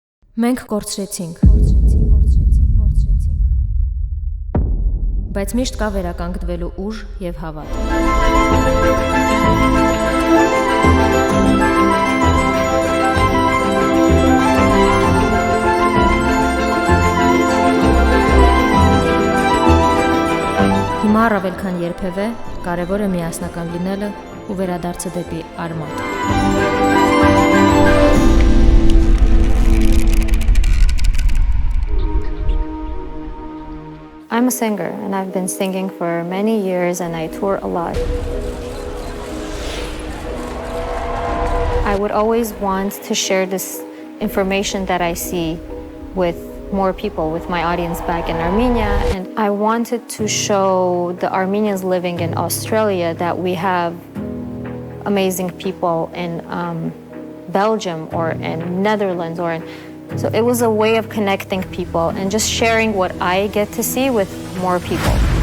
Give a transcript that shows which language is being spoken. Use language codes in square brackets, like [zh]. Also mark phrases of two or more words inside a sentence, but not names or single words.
[hy] Մենք կորցրեցինք, բայց միշտ կա վերականգնվելու ուժ եւ հավատ։ Հիմա առավել քան երբևէ կարևոր է միասնական լինելը ու վերադարձը դեպի արմատ։ [en] I'm a singer and I've been singing for many years and I tour a lot. I would always want to share this information that I see with more people, with my audience back in Armenia, and I wanted to show the Armenians living in Australia that we have amazing people in Belgium or in Netherlands so it was a way of connecting people and just sharing what I get to see with more people.